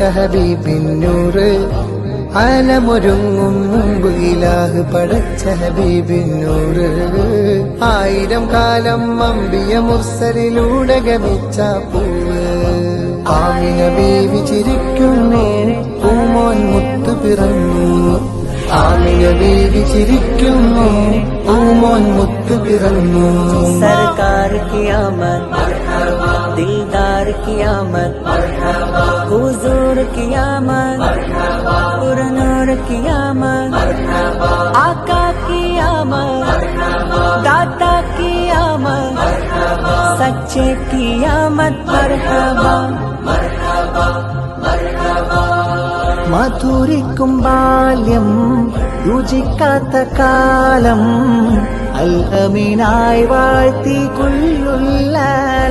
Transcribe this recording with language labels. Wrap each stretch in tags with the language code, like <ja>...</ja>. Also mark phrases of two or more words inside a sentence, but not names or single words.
<ml>ഹബീബിന്നൂറ് അലമൊരുങ്ങും മുമ്പ് ഇലാഹ് പടച്ച ഹബീബിന്നൂറ് ആയിരം കാലം അമ്പിയ മുർസലിലൂടെ ഗമിച്ച പൂവ് ആമിന ബീവി ചിരിക്കുന്നു പൂമോൻ മുത്തു പിറന്നു ആമിന ബീവി ചിരിക്കുന്നു പൂമോൻ മുത്തു പിറന്നു</ml> <hi>सरकार की आमद दिलदार की आमद हुजूर की आमद पुरनूर की आमद आका की आमद दाता की आमद सच्चे की आमद मरहबा</hi> <ml>മധുരിക്കും ബാല്യം രുചിക്കാത്ത കാലം അൽഅമീനായി വാഴ്ത്തി കുല്ലുള്ള</ml>